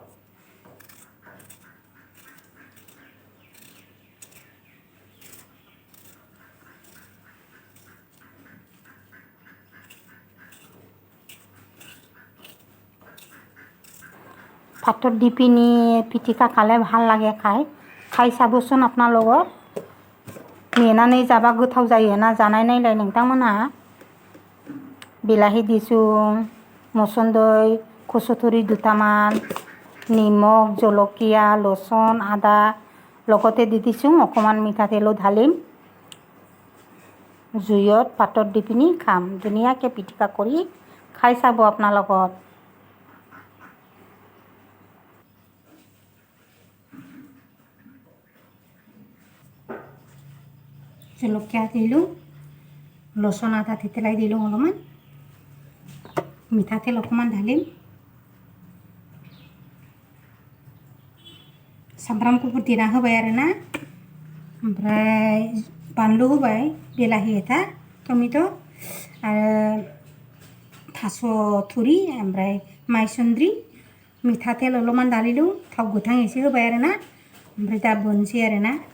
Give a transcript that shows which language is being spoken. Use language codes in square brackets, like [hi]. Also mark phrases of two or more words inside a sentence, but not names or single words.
[as] ভাতত দি পিনি পিটিকা খালে ভাল লাগে খাই। खाय চাবচোন আপোনালোকৰ। [brx] मेनानै जाबा गोथाव जायो ना, जानाय नायलाय नोंथांमोनहा। [as] বিলাহী দিছোঁ, মচুন্দৈ, কচুথুৰি দুটামান, নিমখ, জলকীয়া, লচুন, আদা লগতে দি দিছোঁ। অকণমান মিঠাতেলো ঢালিম। জুইত পাতত দি পিনি খাম। ধুনীয়াকৈ পিটিকা কৰি খাই চাব আপোনালোকৰ। জলকীয়া দিলোঁ, লচুন আদা থেতেলাই দিলোঁ অলপমান, মিঠাতেল অকণমান ঢালিম। [brx] सामब्राम गुफुर देना होबाय आरो ना, ओमफ्राय बानलु होबाय, बिलाहि एथा, टमेट' आरो थास' थुरि, ओमफ्राय माइसुन्द्रि, [as] মিঠাতেল অলপমান [brx] ढालिलु, थाव गोथां एसे होबाय आरो ना, ओमफ्राय दा बोनसै आरो ना।